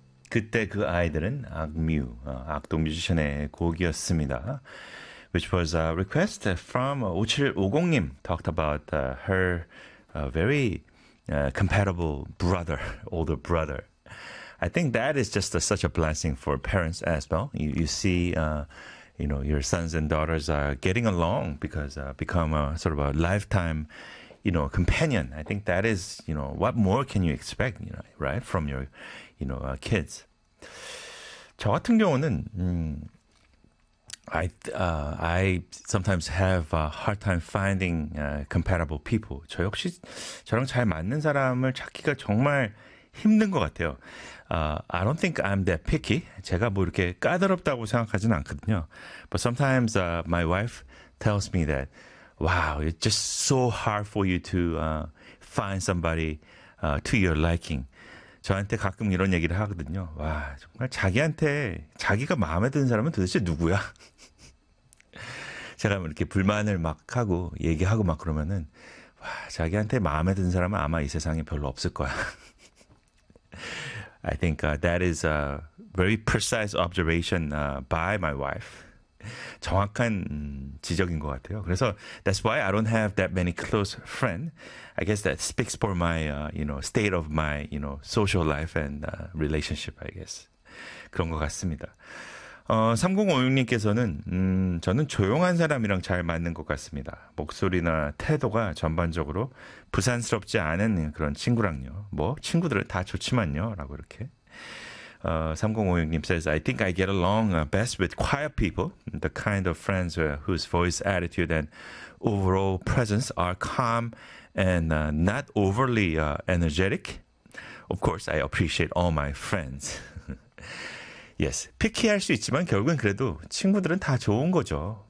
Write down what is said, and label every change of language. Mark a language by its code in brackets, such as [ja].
[ko] 그때 그 아이들은 악동 뮤지션의 곡이었습니다. [en] Which was a request from 5750님 talked about her very compatible brother, older brother. I think that is just such a blessing for parents as well. You see, your sons and daughters are getting along because become a sort of a lifetime, companion. I think that is, what more can you expect, right, from your, kids. [ko] 저 같은 경우는, [en] I sometimes have a hard time finding compatible people. [ko] 저 역시 저랑 잘 맞는 사람을 찾기가 정말 힘든 것 같아요. [en] I don't think I'm that picky. [ko] 제가 뭐 이렇게 까다롭다고 생각하진 않거든요. [en] But sometimes my wife tells me that, wow, it's just so hard for you to find somebody to your liking. [ko] 저한테 가끔 이런 얘기를 하거든요. 와, 정말 자기한테 자기가 마음에 드는 사람은 도대체 누구야? 제가 이렇게 불만을 막 하고 얘기하고 막 그러면은 와, 자기한테 마음에 드는 사람은 아마 이 세상에 별로 없을 거야. [en] I think that is a very precise observation by my wife. [ko] 정확한 지적인 것 같아요. 그래서 [en] that's why I don't have that many close friends. I guess that speaks for my state of my social life and relationship, I guess. [ko] 그런 것 같습니다. 3056님께서는 저는 조용한 사람이랑 잘 맞는 것 같습니다. 목소리나 태도가 전반적으로 부산스럽지 않은 그런 친구랑요. 뭐 친구들은 다 좋지만요. 라고 이렇게. [en] 3056님 says, I think I get along best with quiet people, the kind of friends whose voice, attitude, and overall presence are calm and not overly energetic. Of course, I appreciate all my friends. [ko] Yes, 피키할 수 있지만 결국은 그래도 친구들은 다 좋은 거죠.